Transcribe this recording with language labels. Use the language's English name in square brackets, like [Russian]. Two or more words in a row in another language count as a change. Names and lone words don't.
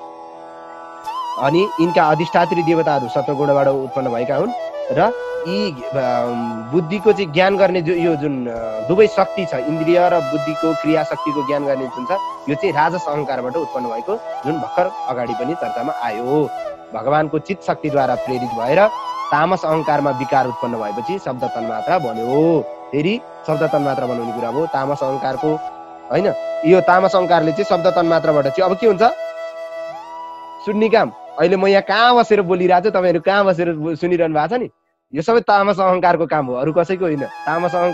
[Nepali] अनि यिनका अधिष्ठात्री देवताहरू सत्वगुणबाट उत्पन्न भएका हुन्। र यी बुद्धिको चाहिँ ज्ञान गर्ने यो जुन दुवै शक्ति छ, इन्द्रिय र बुद्धिको क्रिया शक्तिको ज्ञान गर्ने जुन छ, यो चाहिँ राजस अहङ्कारबाट उत्पन्न भएको, जुन भर्खर अगाडि पनि चर्चामा आयो। भगवानको चित्त शक्तिद्वारा प्रेरित भएर तामस अहङ्कारमा विकार उत्पन्न भएपछि शब्द तन्मात्रा बन्यो। फेरि शब्द तन्मात्रा बनाउने कुरा भयो तामस अहङ्कारको, होइन। यो तामस अहङ्कारले चाहिँ शब्द तन्मात्राबाट चाहिँ अब के हुन्छ, सुन्ने काम। अहिले म यहाँ कहाँ बसेर बोलिरहेको छु, तपाईँहरू कहाँ बसेर सुनिरहनु भएको छ नि, यो सबै तामस अहङ्कारको काम हो, अरू कसैको होइन।